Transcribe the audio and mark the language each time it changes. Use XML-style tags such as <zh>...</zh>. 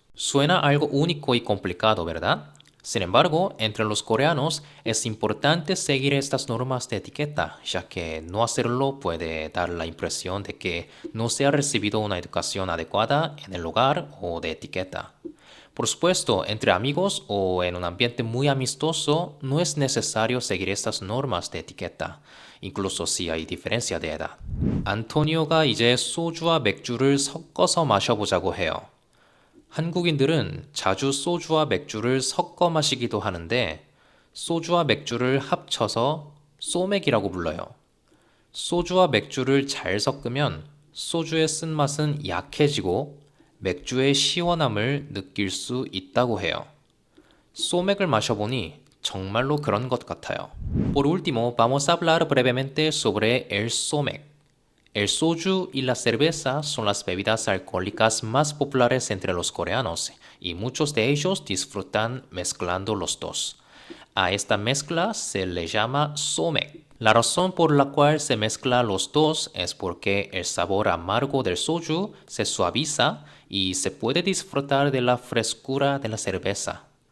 <es>Suena algo único y complicado, ¿verdad? Sin embargo, entre los coreanos es importante seguir estas normas de etiqueta, ya que no hacerlo puede dar la impresión de que no se ha recibido una educación adecuada en el hogar o de etiqueta. Por supuesto, entre amigos o en un ambiente muy amistoso no es necesario seguir estas normas de etiqueta, incluso si hay diferencia de edad.</es> <ko>안토니오가 이제 소주와 맥주를 섞어서 마셔보자고 해요. 한국인들은 자주 소주와 맥주를 섞어 마시기도 하는데 소주와 맥주를 합쳐서 소맥이라고 불러요. 소주와 맥주를 잘 섞으면 소주의 쓴맛은 약해지고 맥주의 시원함을 느낄 수 있다고 해요. 소맥을 마셔보니 정말로 그런 것 같아요.</ko> <es>Por último, vamos a hablar brevemente sobre el somek. El soju y la cerveza son las bebidas alcohólicas más populares entre los coreanos y muchos de ellos disfrutan mezclando los dos. A esta mezcla se le llama somek. La razón por la cual se mezcla los dos es porque el sabor amargo del soju se suaviza y se puede disfrutar de la frescura de la cerveza.</es>